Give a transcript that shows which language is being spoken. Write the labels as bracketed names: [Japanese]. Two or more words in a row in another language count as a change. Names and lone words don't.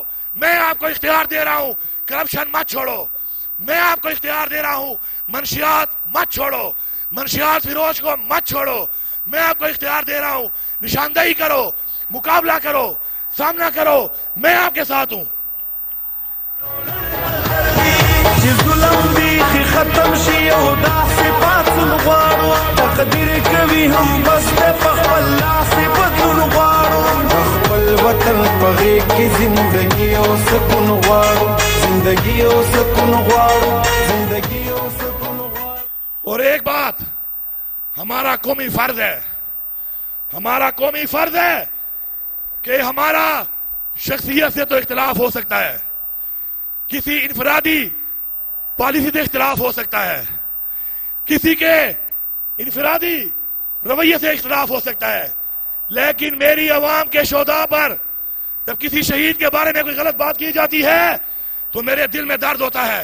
[Urdu] میں آپ کو اختیار دے رہا ہوں، کرپشن مت چھوڑو. میں آپ کو اختیار دے رہا ہوں، منشیات مت چھوڑو، منشیات فیروز کو مت چھوڑو. میں آپ کو اختیار دے رہا ہوں، نشاندہی کرو، مقابلہ کرو، سامنا کرو. میں آپ کے ساتھ ہوں. [Pashto] ختم شي او داسې پاتون غواړو تقدیر کوي هم بس د خپل لاس بدلون غواړو خپل وطن په غېږ کې زندګي او سکون غواړو زندګي او سکون غواړو زندګي او سکون غواړو। [Urdu] اور ایک بات، ہمارا قومی فرض ہے، ہمارا قومی فرض ہے کہ ہمارا شخصیت سے تو اختلاف ہو سکتا ہے، کسی انفرادی پالیسی سے اختلاف ہو سکتا ہے، کسی کے انفرادی رویے سے اختلاف ہو سکتا ہے، لیکن میری عوام کے شہدا پر جب کسی شہید کے بارے میں کوئی غلط بات کی جاتی ہے تو میرے دل میں درد ہوتا ہے.